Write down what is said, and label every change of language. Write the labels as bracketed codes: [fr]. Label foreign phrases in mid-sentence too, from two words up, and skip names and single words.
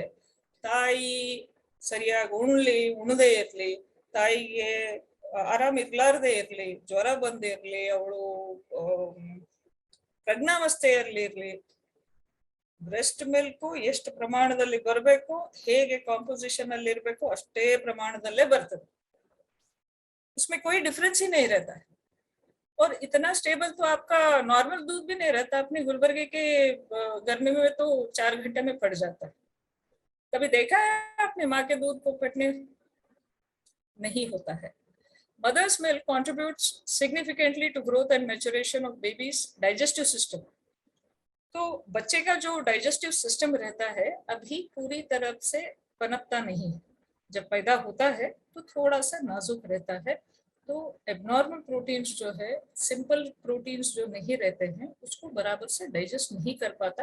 [kn] ತಾಯಿ ಸರಿಯಾಗಿ ಉಣದೇ ಇರ್ಲಿ, ತಾಯಿಗೆ ಆರಾಮ್ ಇರ್ಲಾರ್ದೇ ಇರ್ಲಿ, ಜ್ವರ ಬಂದಿರ್ಲಿ, ಅವಳು ಪ್ರಜ್ಞಾವಸ್ಥೆಯಲ್ಲಿ ಇರ್ಲಿ, [en] breast milk [kn] ಎಷ್ಟು ಪ್ರಮಾಣದಲ್ಲಿ ಬರಬೇಕು, ಹೇಗೆ ಕಾಂಪೋಸಿಷನ್ ಅಲ್ಲಿ ಇರಬೇಕು ಅಷ್ಟೇ ಪ್ರಮಾಣದಲ್ಲೇ ಬರ್ತದೆ. [hi] उसमें कोई डिफरेंस ही नहीं रहता है और इतना स्टेबल तो आपका नॉर्मल दूध भी नहीं रहता. अपने गुलबर्गे के गर्मी में तो 4 घंटे में फट जाता है. कभी देखा है आपने माँ के दूध को फटने? नहीं होता है. [en] Mother's milk contributes significantly to growth and maturation of baby's digestive system. [hi] तो बच्चे का जो [en] digestive system [hi] रहता है अभी पूरी तरह से पनपता नहीं है. जब पैदा होता है तो थोड़ा सा नाजुक रहता है. तो [en] abnormal proteins [hi] जो है, [en] simple proteins [hi] जो नहीं रहते हैं, उसको बराबर से डाइजेस्ट नहीं कर पाता.